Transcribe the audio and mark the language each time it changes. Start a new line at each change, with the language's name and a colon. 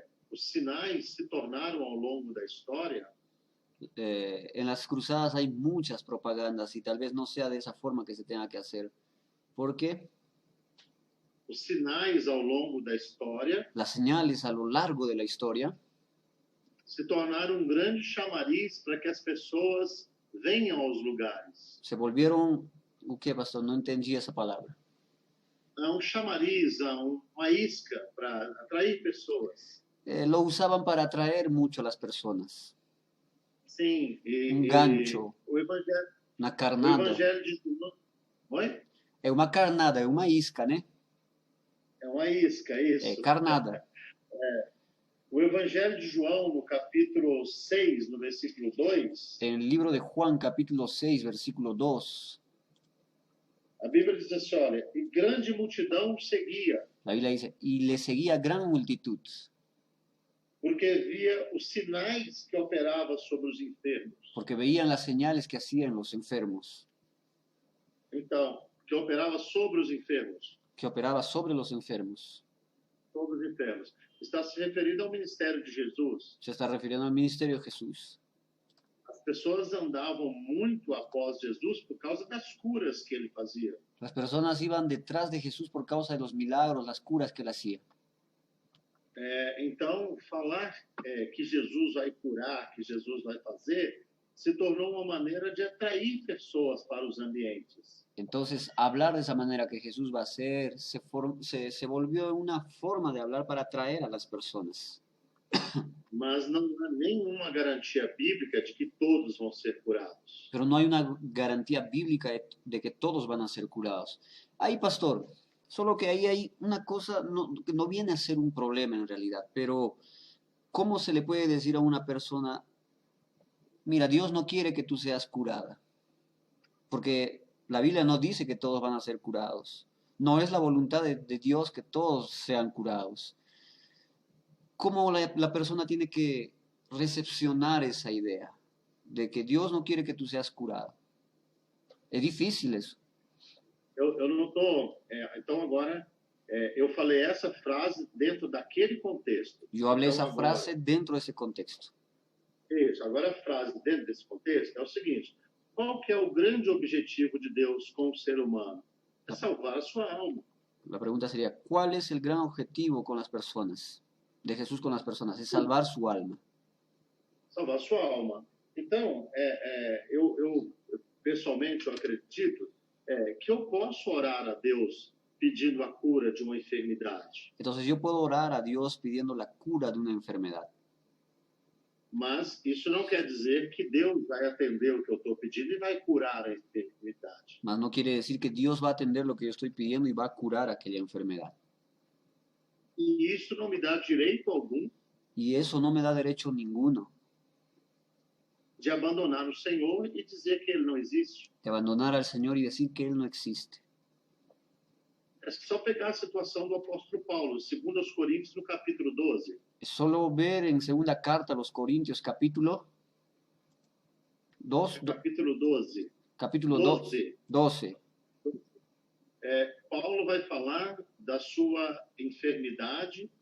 Portuguese: os sinais se tornaram ao longo da história
Spanish: En las cruzadas hay muchas propagandas y tal vez no sea de esa forma que se tenga que hacer. ¿Por qué?
Portuguese: os sinais ao longo da história
Spanish: Las señales a lo largo de la historia
Portuguese: se tornaram um grande chamariz para que as pessoas venham aos lugares.
Spanish: se volvieron, ¿qué pastor? No entendí esa palabra.
Portuguese: Há um chamariz, uma isca para atrair pessoas.
Spanish: Lo usaban para atraer mucho a las personas.
Portuguese: Sim,
Spanish: Un gancho,
Portuguese: o evangelho,
Spanish: una
Portuguese: o
Spanish: carnada.
Portuguese: evangelho de João. Oi? É uma carnada, é uma isca, né? É uma isca, isso. É carnada. O Evangelho de João, no capítulo 6, no versículo 2,
Spanish: En el libro de Juan, capítulo 6, versículo 2,
Portuguese: a Bíblia diz assim, olha, e grande multidão seguia,
Spanish: la Biblia dice, y le seguía gran multitud,
Portuguese: porque via os sinais que operava sobre os enfermos.
Spanish: porque veían las señales que hacían los enfermos,
Portuguese: Então, que operava sobre os enfermos.
Spanish: que operaba sobre los enfermos.
Portuguese: Sobre os enfermos. Está se referindo ao ministério de Jesus.
Spanish: Se está refiriendo al ministerio de Jesús.
Portuguese: As pessoas andavam muito após Jesus por causa das curas que ele fazia.
Spanish: Las personas iban detrás de Jesús por causa de los milagros, las curas que él hacía.
Portuguese: Então, falar que Jesus vai curar, que Jesus vai fazer, se tornou uma maneira de atrair pessoas para os ambientes.
Spanish: Entonces, hablar de esa manera que Jesús va a hacer, se volvió una forma de hablar para atraer a las personas.
Portuguese: Mas não há nenhuma garantia bíblica de que todos vão ser curados.
Spanish: Pero no hay una garantía bíblica de que todos van a ser curados. Ahí, pastor, solo que ahí hay una cosa, que no viene a ser un problema en realidad, pero ¿cómo se le puede decir a una persona, mira, Dios no quiere que tú seas curada? Porque la Biblia no dice que todos van a ser curados. No es la voluntad de Dios que todos sean curados. ¿Cómo la persona tiene que recepcionar esa idea de que Dios no quiere que tú seas curado?
Portuguese: É difícil isso. Eu não estou... então, agora, eu falei essa frase dentro daquele contexto. Eu falei então, essa frase dentro desse contexto. Isso. Agora, a frase dentro desse contexto é o seguinte. Qual que é o grande objetivo de Deus com o ser humano? É salvar a sua alma.
Spanish: La pregunta sería, ¿cuál es el gran objetivo con las personas? De Jesús con las personas, es salvar su alma.
Portuguese: Salvar a sua alma. Então, eu pessoalmente, eu acredito que eu posso orar a Deus pedindo a cura de uma enfermidade.
Spanish: Entonces yo puedo orar a Dios pidiendo la cura de una enfermedad.
Portuguese: Mas isso não quer dizer que Deus vai atender o que eu estou pedindo e vai curar a enfermidade.
Spanish: Mas no quiere decir que Dios va a atender lo que yo estoy pidiendo y va a curar aquella enfermedad.
Portuguese: E isso não me dá direito algum
Spanish: Y eso no me da derecho ninguno
Portuguese: de abandonar o Senhor e dizer que Ele não existe.
Spanish: de abandonar al Señor y decir que Él no existe.
Portuguese: É só pegar a situação do apóstolo Paulo, 2 Coríntios, no capítulo 12.
Spanish: Es solo ver en segunda carta a los Corintios capítulo 2,
Portuguese: Capítulo 12.
Spanish: capítulo 12.
Portuguese: 12. Paulo vai falar da sua enfermidade,